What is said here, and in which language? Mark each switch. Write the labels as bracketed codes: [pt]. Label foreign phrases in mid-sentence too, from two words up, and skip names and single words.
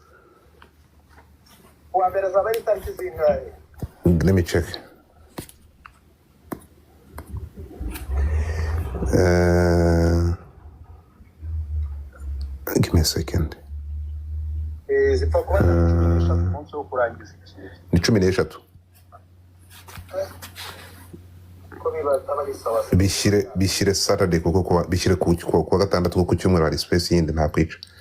[rw] kuwa mbere zaba ari tariki zingahe [en] let me check give me a second [rw] zipfa kuba umunsi wo kurangiza ni 13 bishyire Saturday kuko bishyire kuwa gatandatu kuko cyumweru hari space yindi nta kwica